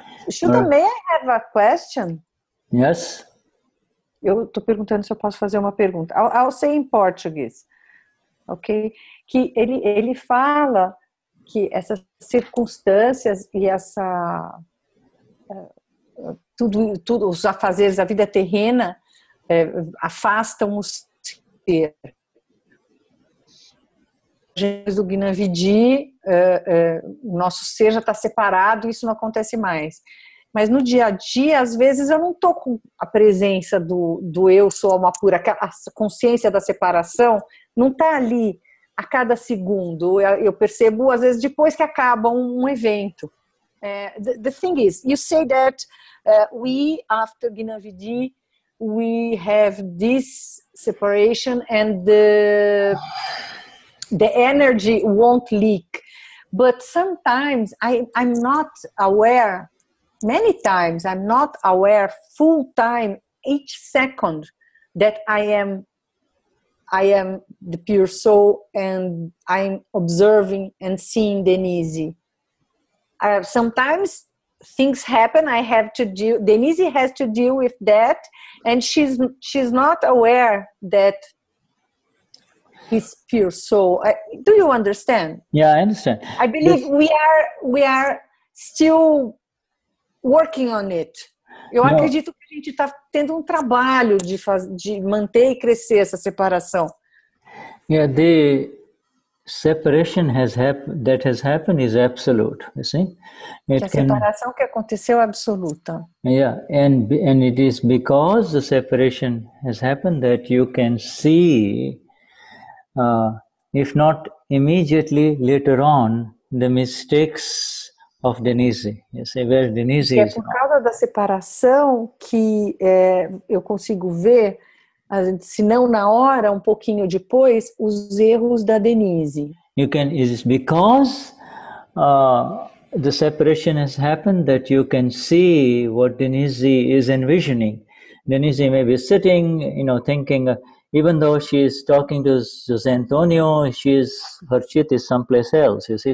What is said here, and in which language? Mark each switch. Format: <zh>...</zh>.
<en>Shuddha, may I have a question? Yes.</en> <pt>Eu estou perguntando se eu posso fazer uma pergunta.</pt> <en>I'll say in Portuguese, ok?</en> <pt>Que ele fala que essas circunstâncias e tudo os afazeres da vida terrena afastam o ser. Jesus do Gnani, o nosso ser já está separado, isso não acontece mais. Mas no dia a dia, às vezes eu não estou com a presença do eu sou alma pura, a consciência da separação não está ali a cada segundo. Eu percebo, às vezes, depois que acaba um evento.</pt> <en>The thing is, you say that we, after Gnani, we have this separation and the energy won't leak. But sometimes I'm not aware, many times I'm not aware full time, each second, that I am the pure soul and I'm observing and seeing Denize. Sometimes things happen, I have to deal, Denize has to deal with that, and she's not aware that he's pure soul. Do you understand? Yeah, I understand. I believe we are still working on it.</en> <pt>Eu acredito que a gente está tendo um trabalho de manter e crescer essa separação.</pt> <en>Yeah, the separation that has happened is absolute, you see.</en> <pt>Que a separação que aconteceu é absoluta.</pt> <en>Yeah, and it is because the separation has happened that you can see, if not immediately, later on, the mistakes of Denize. You see, where Denize</en> <pt>é</pt> <en>is</en> <pt>por</pt> <en>wrong.</en> <pt>causa da separação que eu consigo ver, se não na hora, um pouquinho depois, os erros da Denize.</pt> <en>It is because the separation has happened that you can see what Denize is envisioning. Denize may be sitting, thinking, even though she is talking to Jose Antonio, her chit is someplace else, you see.</en>